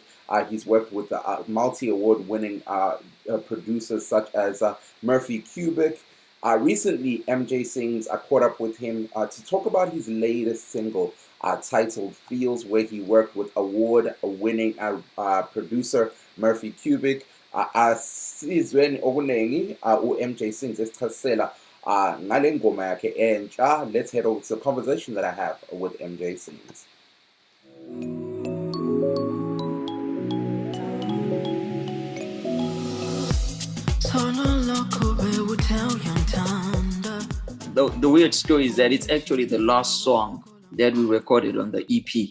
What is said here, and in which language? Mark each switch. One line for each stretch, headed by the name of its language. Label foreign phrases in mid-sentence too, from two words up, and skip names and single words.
English: He's worked with multi-award winning producers such as Murphy Cubic. Recently, MJ Sings caught up with him to talk about his latest single titled Feels, where he worked with award-winning producer Murphy Cubic.
North Ndebele: Asizweni okunengi MJ Sings esichasisela ngale ngoma yakhe entsha.
English: Let's head over to the conversation that I have with MJ Sings. The weird story is that it's actually the last song that we recorded on the EP.